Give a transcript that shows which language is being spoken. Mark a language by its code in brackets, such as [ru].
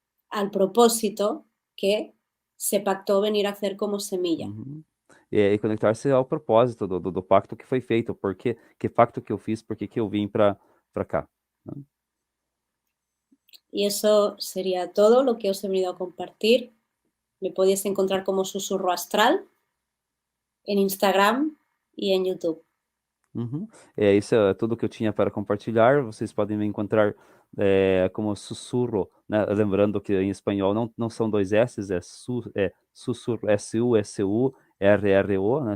[es] Al propósito que se pactó venir a hacer como semilla. Uhum. [pt] E conectar-se ao propósito do pacto que foi feito, porque que pacto que eu fiz, por que eu vim para cá. Né? [es] Y eso sería todo lo que os he venido a compartir. Me podéis encontrar como Susurro Astral en Instagram y en YouTube. Uhum. [pt] Isso é tudo que eu tinha para compartilhar. Vocês podem me encontrar como Sussurro, né? Lembrando que em espanhol não são dois S's, é Sussurro, S-U-S-U-R-R-O, né?